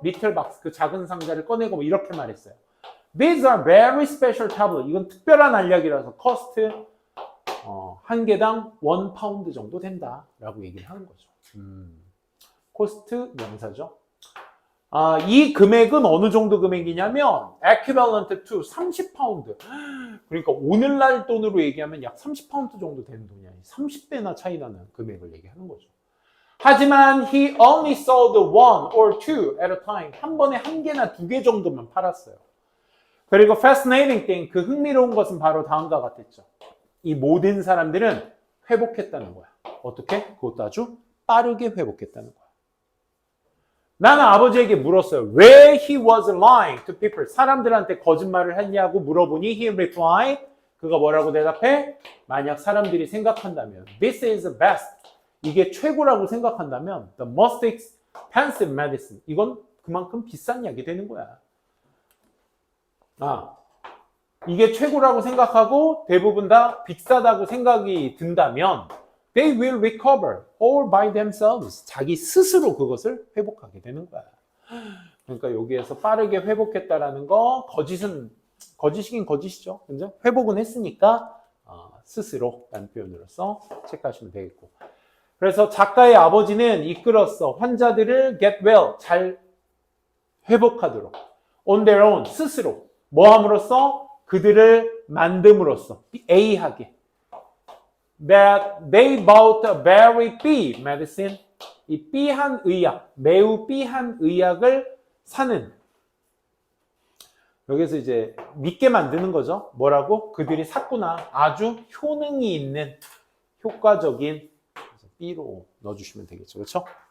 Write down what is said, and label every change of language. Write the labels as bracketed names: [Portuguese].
[English] little box, [Korean] 그 작은 상자를 꺼내고 뭐 이렇게 말했어요. [English] These are very special tablet. [Korean] 이건 특별한 알약이라서 cost 한 개당 1파운드 정도 된다라고 얘기를 하는 거죠. 코스트 명사죠. 이 금액은 어느 정도 금액이냐면 [English] equivalent to [Korean] 30파운드. 그러니까 오늘날 돈으로 얘기하면 약 30파운드 정도 되는 돈이야. 30배나 차이 나는 금액을 얘기하는 거죠. 하지만 [English] he only sold 1 or 2 at a time. [Korean] 한 번에 1개나 2개 정도만 팔았어요. 그리고 [English] fascinating thing, [Korean] 그 흥미로운 것은 바로 다음과 같았죠. 이 모든 사람들은 회복했다는 거야. 어떻게? 그것도 아주 빠르게 회복했다는 거야. 나는 아버지에게 물었어요. 왜 [English] he was lying to people? [Korean] 사람들한테 거짓말을 했냐고 물어보니 [English] he replied, [Korean] 그가 뭐라고 대답해? 만약 사람들이 생각한다면 [English] this is the best, [Korean] 이게 최고라고 생각한다면 [English] the most expensive medicine, [Korean] 이건 그만큼 비싼 약이 되는 거야. 이게 최고라고 생각하고 대부분 다 비싸다고 생각이 든다면 [English] they will recover all by themselves. [Korean] 자기 스스로 그것을 회복하게 되는 거야. 그러니까 여기에서 빠르게 회복했다라는 거, 거짓이긴 거짓이죠. 그죠? 회복은 했으니까 스스로라는 표현으로서 체크하시면 되겠고. 그래서 작가의 아버지는 이끌었어. 환자들을 [English] get well, [Korean] 잘 회복하도록. [English] on their own, [Korean] 스스로. 뭐 함으로써? 그들을 만듦으로써. A하게. [English] That they bought a very B medicine. [Korean] 이 B한 의약, 매우 B한 의약을 사는. 여기서 이제 믿게 만드는 거죠. 뭐라고? 그들이 샀구나. 아주 효능이 있는 효과적인 B로 넣어주시면 되겠죠. 그렇죠?